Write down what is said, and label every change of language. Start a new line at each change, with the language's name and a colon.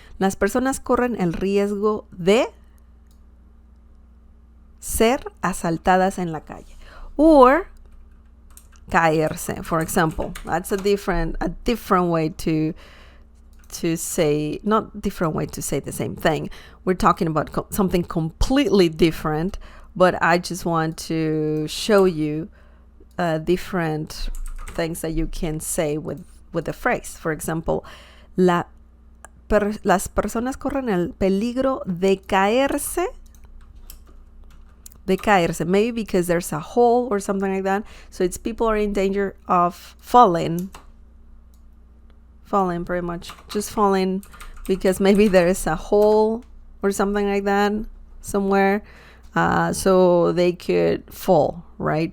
Spanish: Las personas corren el riesgo de ser asaltadas en la calle.
English: Or caerse, for example. That's a different way to say, not different way to say the same thing. We're talking about something completely different, but I just want to show you different things that you can say with the phrase. For example,
Spanish: las personas corren el peligro de caerse. De caerse,
English: maybe because there's a hole or something like that. So it's people are in danger of falling pretty much, just falling because maybe there is a hole or something like that somewhere, so they could fall, right?